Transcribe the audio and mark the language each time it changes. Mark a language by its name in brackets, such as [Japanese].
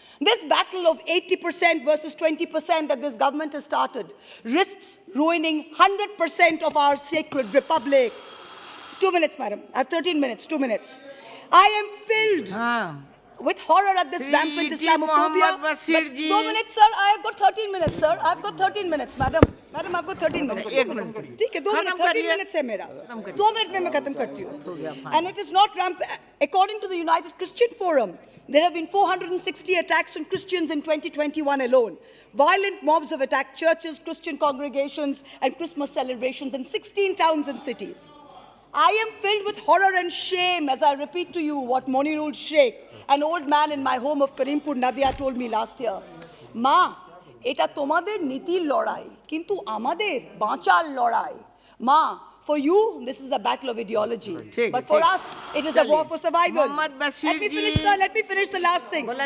[English] This battle of 80% versus 20% that this government has started risks ruining 100% of our sacred republic. 2 minutes, madam. I have 13 minutes, 2 minutes. I am filled with horror at this rampant Islamophobia. But 2 minutes, sir. I have got 13 minutes, sir. I have got 13 minutes, madam. Madam, I've got 13 minutes. [Hindi] एक minute ठीक है 2 minute [English] 13 minutes [Hindi] है मेरा 2 minute में मैं खत्म करती हूँ. [English] And it is not rampant. According to the United Christian Forum, there have been 460 attacks on Christians in 2021 alone. Violent mobs have attacked churches, Christian congregations, and Christmas celebrations in 16 towns and cities. I am filled with horror and shame as I repeat to you what Monirul Sheikh, an old man in my home of Karimpur, Nadia, told me last year. [Bangla] Ma, এটা তোমাদের নীতির লড়াই কিন্তু আমাদের বাঁচার লড়াই. [English] Ma, for you this is a battle of ideology, but for us it is a war for survival. Let me finish, sir. Let me finish the last thing.